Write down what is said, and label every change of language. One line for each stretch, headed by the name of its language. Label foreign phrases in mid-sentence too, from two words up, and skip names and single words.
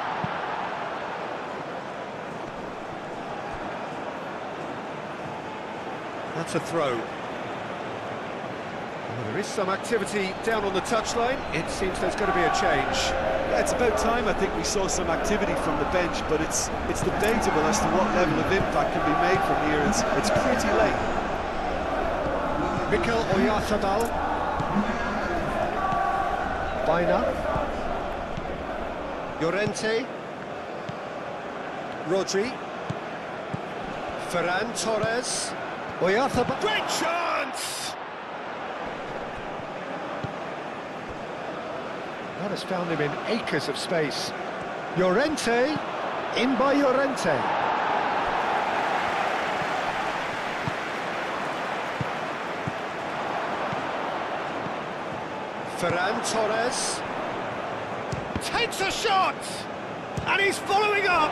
English: That's a throw. Well, there is some activity down on the touchline. It seems there's going to be a change. Yeah, it's about time, I think, we saw some activity from the bench, but it's debatable as to what level of impact can be made from here. It's pretty late. Mikel Oyarzabal. Baina. Llorente. Rodri. Ferran Torres. Oyarzabal. Great chance! That has found him in acres of space. Llorente. In by Llorente. Ferran Torres takes a shot, and he's following up.